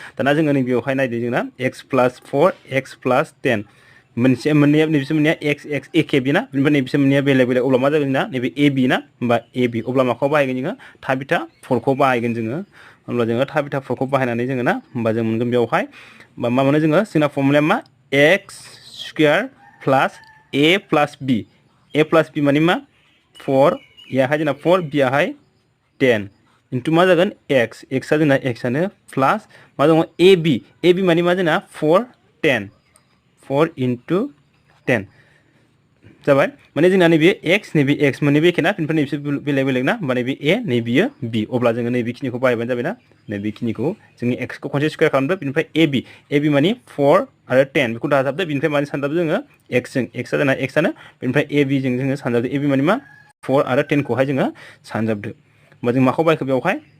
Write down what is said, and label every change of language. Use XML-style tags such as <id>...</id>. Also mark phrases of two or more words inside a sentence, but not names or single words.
<brx>दाना जोङो नै बेवहाय नायदो जोंना x + 4 x + 10 मोननैया नैबिसोर मोननैया x x एखे बिना बेनिफ्राय नैबिसोर मोननैया बेलेग बेलेग अब्ला मा जागोन जोंना नैबे ab ना होमबा ab अब्ला माखौ बाहायगोन जोङो थाबिथा 4 खौ बाहायगोन जोङो। होमब्ला जोङो थाबिथा 4 खौ बाहायनानै जोङो ना होमबा जों मोनगोन बेवहाय मा मोनो जोङो जोंना फर्मुलाया मा x² + a + b a + b माने मा 4 याहाय जोंना 4 b याहाय 10 इनटु मा जागोन x x आ जोंना x आनो प्लास मा दङ ab माने मा जोंना 4 10 4 * 10 जाबाय माने जोंना नैबे x नैबे x मोननैबो एखे ना बेनिफ्राय नैबे बेलेग बेलेग ना होमबा नैबे a नैबेयो b अब्ला जोङो नैबेखिनिखौ बाहायबानो जाबाय ना नैबेखिनिखौ जोङो x खौ खनसे स्क्वायर खालामदो बेनिफ्राय ab माने 4 आरो 10 बेखौ दाजाबदो बेनिफ्राय माने सानजाबदो जोङो x जों x आ जोंना x आनो बेनिफ्राय ab जों जोङो सानजाबदो ab माने मा 4 आरो 10 खौहाय जोङो सानजाबदो होमबा जों माखौ बाहायखो बेवहाय</brx>